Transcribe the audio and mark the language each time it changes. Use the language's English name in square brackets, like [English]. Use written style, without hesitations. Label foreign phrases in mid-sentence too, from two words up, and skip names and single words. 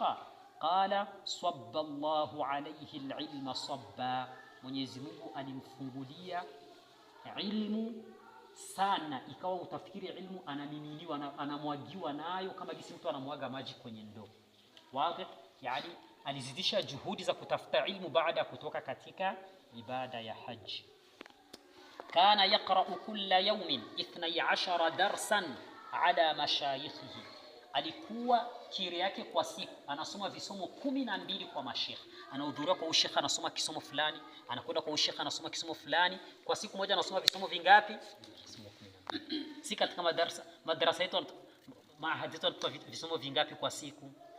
[Arabic] قال صب الله عليه العلم صبا, [Swahili] Mwenyezi Mungu alimfungulia ilmu sana, ikawa utafikiri ilmu anamiminiwa anamwagiwa nayo kama jinsi mtu anamwaga maji kwenye ndoo. Wazi? Yani alizidisha juhudi za kutafuta ilmu baada ya kutoka katika ibada ya haji. [Arabic] كان يقرأ كل يوم 12 درسا على مشايخه, [Swahili] alikuwa kiri yake kwa siku anasoma visomo 12 kwa mashekhi. Anahudhuria kwa shekhi anasoma kisomo fulani, anakwenda kwa shekhi anasoma kisomo fulani. Kwa siku moja anasoma visomo vingapi? Visomo 12. Si katika madrasa yetu maahadi yetu visomo vingapi kwa siku?